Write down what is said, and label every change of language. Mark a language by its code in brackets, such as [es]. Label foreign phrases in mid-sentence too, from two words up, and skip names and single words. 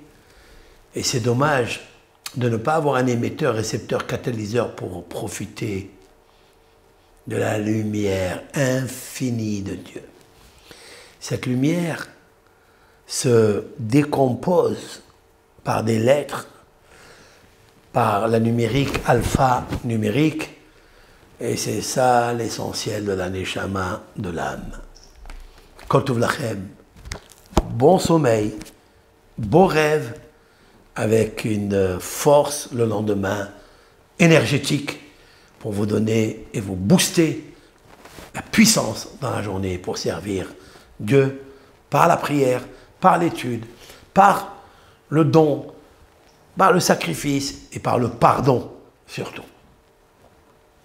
[fr] Et c'est dommage de ne pas avoir un émetteur, récepteur, catalyseur pour profiter de la lumière infinie de Dieu. Cette lumière se décompose par des lettres, par la numérique, alpha numérique, et c'est ça l'essentiel de la neshama, de l'âme. [he] כל טוב לכם, [fr] bon sommeil, beau rêve, avec une force le lendemain énergétique pour vous donner et vous booster la puissance dans la journée pour servir Dieu par la prière, par l'étude, par le don par le sacrifice et par le pardon surtout.